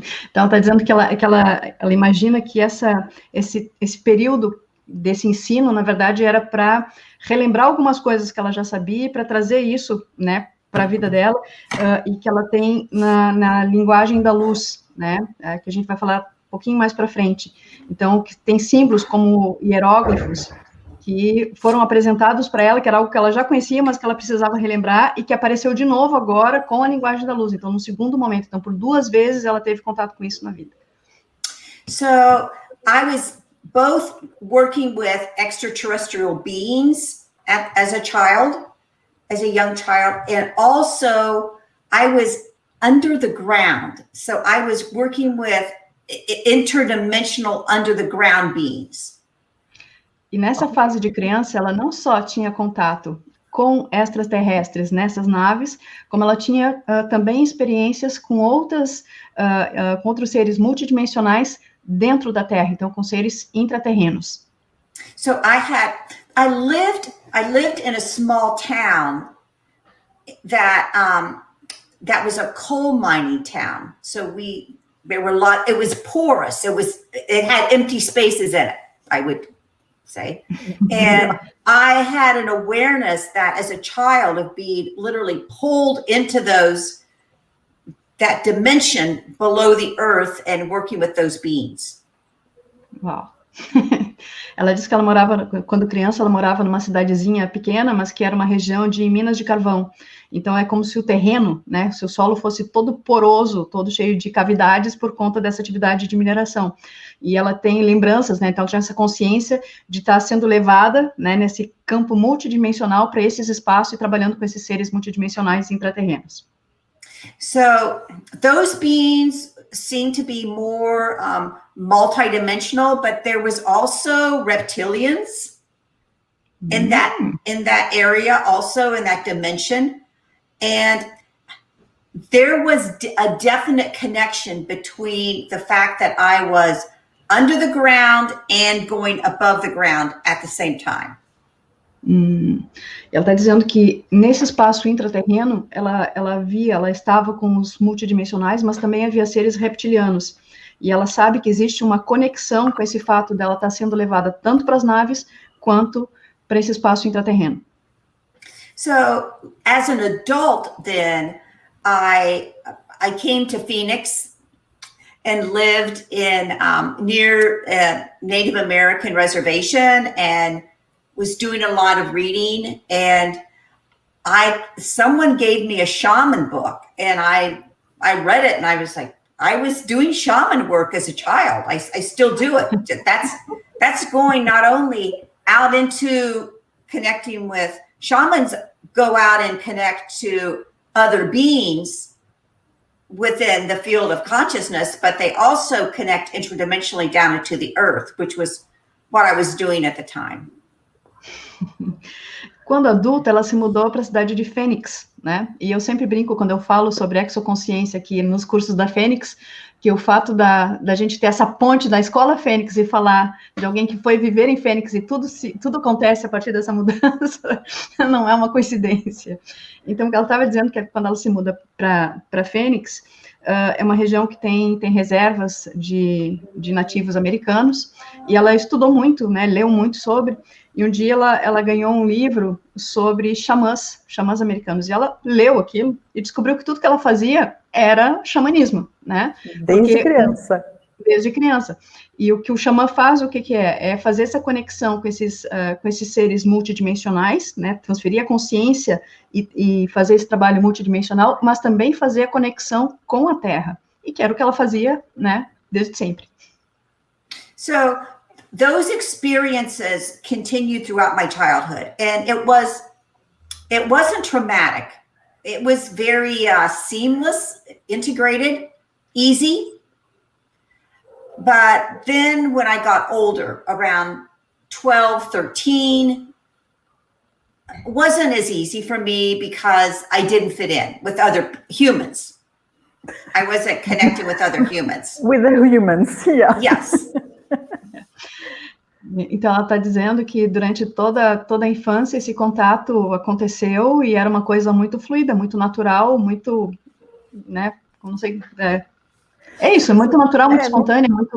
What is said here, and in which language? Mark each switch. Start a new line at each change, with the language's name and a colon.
Portuguese: Então, está dizendo que ela imagina que esse período desse ensino, na verdade, era para relembrar algumas coisas que ela já sabia, para trazer isso, né, para a vida dela, e que ela tem na linguagem da luz, né, que a gente vai falar um pouquinho mais para frente. Então, que tem símbolos como hieróglifos, que foram apresentados para ela, que era algo que ela já conhecia, mas que ela precisava relembrar, e que apareceu de novo agora com a linguagem da luz. Então, no segundo momento, então, por 2 vezes, ela teve contato com isso na vida.
English: So, I was both working with extraterrestrial beings as a child, as a young child, and also I was under the ground. So I was working with interdimensional under the ground beings.
Portuguese: E nessa fase de criança, ela não só tinha contato com extraterrestres nessas naves, como ela tinha também experiências com outros seres multidimensionais dentro da Terra, então com seres intraterrenos.
English: So I lived in a small town that was a coal mining town. So it was porous. It had empty spaces in it, I would say. And I had an awareness that as a child of being literally pulled into that dimension below the earth and working with those beings. Uau.
Portuguese: Ela disse que ela morava, quando criança, ela morava numa cidadezinha pequena, mas que era uma região de minas de carvão. Então, é como se o terreno, né, se o solo fosse todo poroso, todo cheio de cavidades por conta dessa atividade de mineração. E ela tem lembranças, né, então tinha essa consciência de estar sendo levada, né, nesse campo multidimensional para esses espaços e trabalhando com esses seres multidimensionais intraterrenos.
English: So, those beings seem to be more multidimensional, but there was also reptilians in that area, also in that dimension. And there was a definite connection between the fact that I was under the ground and going above the ground at the same time.
Portuguese: Ela está dizendo que nesse espaço intraterreno, ela estava com os multidimensionais, mas também havia seres reptilianos. E ela sabe que existe uma conexão com esse fato dela estar sendo levada tanto para as naves, quanto para esse espaço intraterreno.
English: So, as an adult, then, I came to Phoenix and lived in near a Native American reservation and was doing a lot of reading. And someone gave me a shaman book, and I read it, and I was like, I was doing shaman work as a child. I still do it. That's going not only out into connecting with shamans, go out and connect to other beings within the field of consciousness, but they also connect interdimensionally down into the earth, which was what I was doing at the time.
Portuguese: Quando adulta, ela se mudou para a cidade de Phoenix, né? E eu sempre brinco quando eu falo sobre exoconsciência aqui nos cursos da Fênix, que o fato da gente ter essa ponte da escola Fênix e falar de alguém que foi viver em Fênix e tudo acontece a partir dessa mudança, não é uma coincidência. Então, o que ela estava dizendo que quando ela se muda para Fênix, é uma região que tem reservas de nativos americanos, e ela estudou muito, né, leu muito sobre, e um dia ela ganhou um livro sobre xamãs americanos, e ela leu aquilo e descobriu que tudo que ela fazia era xamanismo, né? Desde criança. E o que o xamã faz, o que é? É fazer essa conexão com esses seres multidimensionais, né? Transferir a consciência e fazer esse trabalho multidimensional, mas também fazer a conexão com a Terra. E que era o que ela fazia, né? Desde sempre.
English: So, those experiences continued throughout my childhood, and it wasn't traumatic. It was very seamless, integrated, easy. But then when I got older, around 12, 13, it wasn't as easy for me because I didn't fit in with other humans. I wasn't connected with other humans. With the humans, yeah. Yes.
Portuguese: Então, ela está dizendo que durante toda a infância esse contato aconteceu e era uma coisa muito fluida, muito natural, muito, né, não sei, é isso, muito natural, muito espontânea,